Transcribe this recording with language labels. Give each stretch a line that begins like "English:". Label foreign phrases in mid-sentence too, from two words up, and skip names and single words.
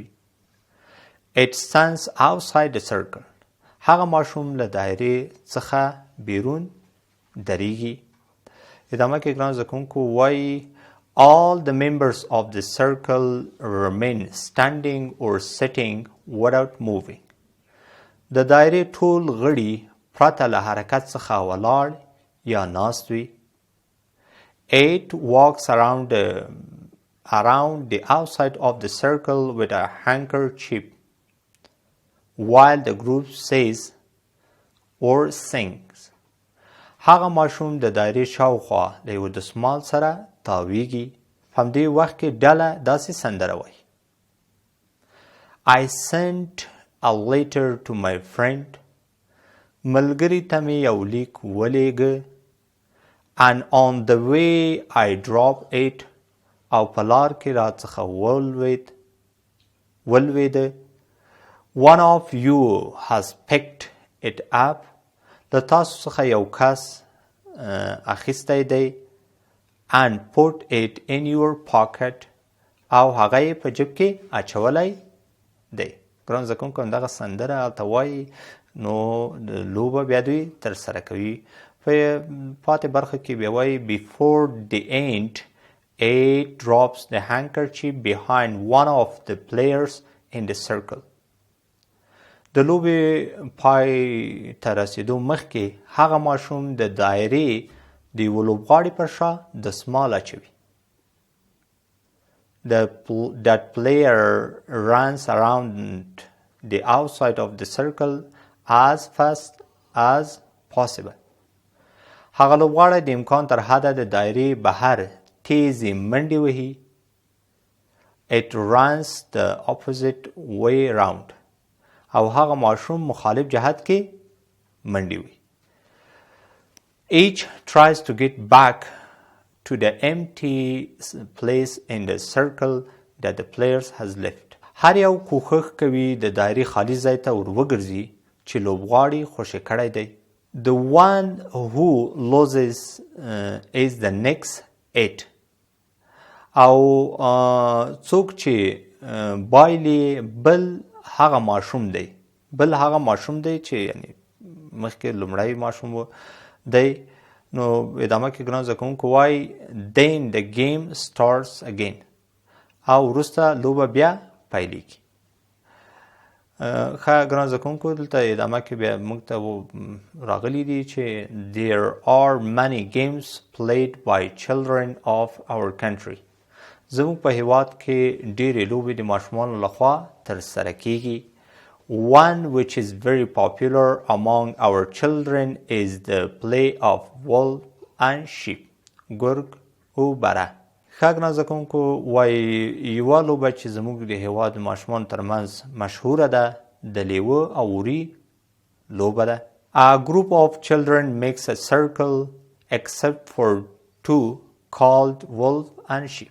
English: It stands outside the circle.
Pashto: هغه ماشوم له دایرې څخه بیرون دریږي. ادامه کې ګران زده کوونکو وایي
English: all the members of the circle remain standing or sitting without moving.
Pashto: د دایرې ټول غړي پرته له حرکت څخه ولاړ یا ناست وي.
English: Eight walks around the outside of the circle with a handkerchief while the group says or sings.
Pashto: هغه ماشوم د دایرې شاوخوا د یو دستمال سره تاویږي. په همدې وخت کې ډله داسې سندره وایي.
English: I sent a letter to my friend.
Pashto: ملګري ته مې یو لیک ولیږه.
English: And on the way I dropped it.
Pashto: او په لار کې راڅخه ولوېده.
English: One of you has picked it up.
Pashto: د تاسو څخه یو کس اخیستی دی.
English: And put it in your pocket.
Pashto: او هغه یې په جیب کې اچولی دی. ګران زده کوونکو همدغه سندره هلته وایي نو لوبه بیا دوی ترسره کوي. په پاتې برخه کې بیا وایي
English: before the end it drops the handkerchief behind one of the players in the circle.
Pashto: د لوبې پای ته رسېدو مخکې هغه ماشوم د دایرې د یوه لوبغاړي پر شا دستمال اچوي.
English: That player runs around the outside of the circle as fast as possible.
Pashto: هغه لوبغاړی د امکان تر حده د دایرې بهر تیزې منډې وهي.
English: It runs the opposite way round.
Pashto: او هغه ماشوم مخالف جهت کې منډې وهي.
English: Each tries to get back to the empty place in the circle that the players has left.
Pashto: هر یو کوښښ کوي د دایرې خالی ځای ته ور وګرځي چې لوبغاړي خوشې کړی دی.
English: The one who loses is the next it.
Pashto: او څوک چې بایلي بل هغه ماشوم دی چې یعنی مخکې لومړی ماشوم دی. نو ادامه کې ګران زده کوونکو وایي
English: then the game starts again.
Pashto: او وروسته لوبه بیا پیلېږي. ښه ګران زده کوونکو دلته ادامه کې بیا موږ ته راغلي دي چې
English: there are many games played by children of our country.
Pashto: زموږ په هېواد کې ډېرې لوبې د ماشومانو لخوا ترسره کېږي.
English: One which is very popular among our children is the play of wolf and sheep.
Pashto: ګرګ او بره. ښه ګران زده کوونکو وایي یوه لوبه چې زموږ د هېواد د ماشومانو ترمنځ مشهوره ده د لیوه او وري لوبه ده.
English: A group of children makes a circle except for two called wolf and sheep.